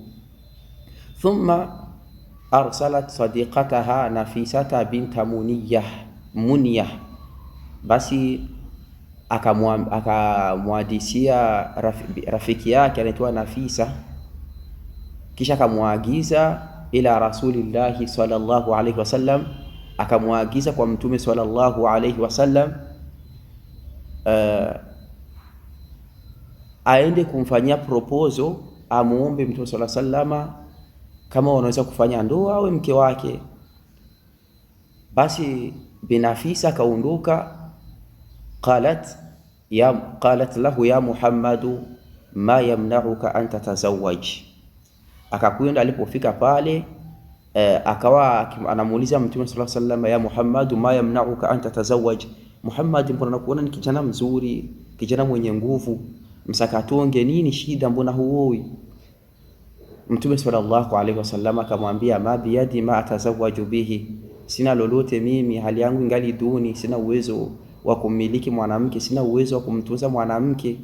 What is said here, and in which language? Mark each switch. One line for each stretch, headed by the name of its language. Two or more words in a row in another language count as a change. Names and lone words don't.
Arabic: ثم أرسلت صديقتها نفيسة بنت منية,
Swahili: basi akamwadisia rafiki yake anaitwa Nafisa, kisha akamwagiza
Arabic: إلى رسول الله صلى الله عليه وسلم,
Swahili: akamwagiza kwa Mtume
Arabic: صلى الله عليه وسلم
Swahili: aende kumfanyia proposal, amuombe Mtume
Arabic: صلى الله عليه وسلم
Swahili: kama wanaweza kufanya ndoa awe mke wake. Basi Binafisa kaondoka,
Arabic: قالت له يا محمد ما يمنعك أن تتزوج.
Swahili: Akakwenda, alipofika pale akawa anamuuliza Mtume
Arabic: صلى الله عليه وسلم, يا محمد ما يمنعك أن تتزوج,
Swahili: Muhammad, mbona nakuona ni kijana mzuri, kijana mwenye nguvu, msakatonge, nini shida, mbona huoi? Mtume
Arabic: صلى الله عليه وسلم
Swahili: akamwambia,
Arabic: ما بيدي ما أتزوج به,
Swahili: sina lolote mimi, hali yangu ingali duni, sina uwezo wa kumiliki mwanamke, sina uwezo wa kumtunza mwanamke.